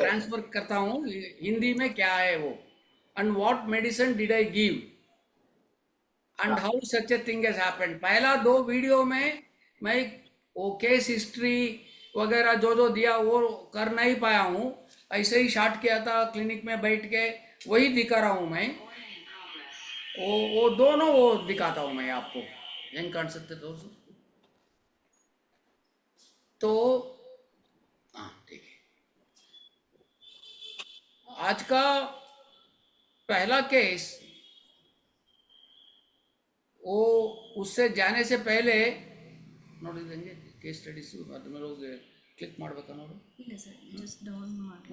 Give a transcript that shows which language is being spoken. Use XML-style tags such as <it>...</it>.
<hi>Transfer करता हूँ हिंदी में, क्या है वो।</hi> <en>And what medicine did I give and how such a thing has happened.</en> <hi>पहला 2 वीडियो में मैं वो केस हिस्ट्री वगैरह जो जो दिया वो कर नहीं पाया हूँ। ऐसे ही शॉर्ट किया था क्लिनिक में बैठ के, वही दिखा रहा हूँ मैं। वो दोनों वो दिखाता हूँ मैं आपको।</hi> <kn>ಹೆಂಗೆ ಕಾಣಿಸುತ್ತೆ ತೋರಿಸು तो।</kn> <hi>हाँ ठीक है। आज का पहला केस वो उससे जाने से पहले</hi> <kn>ನೋಡಿದಂಗೆ ಕೇಸ್ ಸ್ಟಡೀಸ್ ಅದನ್ನ ಹೋಗಿ ಕ್ಲಿಕ್ ಮಾಡಬೇಕಾ ನೋಡು. ಇಲ್ಲ ಸರ್, ಜಸ್ಟ್ ಡೌನ್ ಮಾಡಿ</kn>